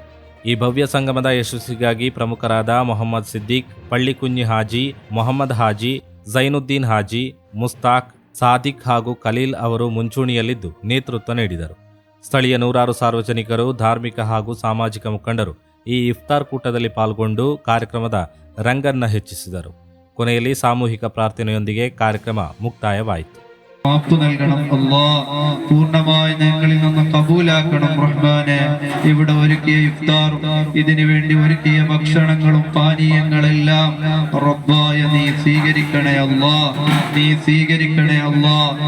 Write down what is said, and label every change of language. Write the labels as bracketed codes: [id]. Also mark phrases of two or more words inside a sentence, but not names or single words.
[kn] ಈ ಭವ್ಯ ಸಂಗಮದ ಯಶಸ್ಸಿಗಾಗಿ ಪ್ರಮುಖರಾದ ಮೊಹಮ್ಮದ್ ಸಿದ್ದಿಕ್, ಪಳ್ಳಿಕುಂಜಿ ಹಾಜಿ, ಮೊಹಮ್ಮದ್ ಹಾಜಿ, ಝೈನುದ್ದೀನ್ ಹಾಜಿ, ಮುಸ್ತಾಕ್, ಸಾದಿಕ್ ಹಾಗೂ ಖಲೀಲ್ ಅವರು ಮುಂಚೂಣಿಯಲ್ಲಿದ್ದು ನೇತೃತ್ವ ನೀಡಿದರು. ಸ್ಥಳೀಯ ನೂರಾರು ಸಾರ್ವಜನಿಕರು, ಧಾರ್ಮಿಕ ಹಾಗೂ ಸಾಮಾಜಿಕ ಮುಖಂಡರು ಈ ಇಫ್ತಾರ್ ಕೂಟದಲ್ಲಿ ಪಾಲ್ಗೊಂಡು ಕಾರ್ಯಕ್ರಮದ ರಂಗನ್ನ ಹೆಚ್ಚಿಸಿದರು. ಕೊನೆಯಲ್ಲಿ ಸಾಮೂಹಿಕ ಪ್ರಾರ್ಥನೆಯೊಂದಿಗೆ ಕಾರ್ಯಕ್ರಮ ಮುಕ್ತಾಯವಾಯಿತು. [ml] മാപ്പ് നൽകണം അല്ലാഹ്, പൂർണ്ണമായി ഞങ്ങളിൽ നിന്ന് കബൂലാക്കണം റഹ്മാനെ. ഇവിടെ ഒരുക്കിയ ഇഫ്താറും ഇതിനു വേണ്ടി ഒരുക്കിയ ഭക്ഷണങ്ങളും പാനീയങ്ങളെല്ലാം റബ്ബായ നീ സ്വീകരിക്കണേ അല്ലാഹ്, നീ സ്വീകരിക്കണേ അല്ലാഹ്.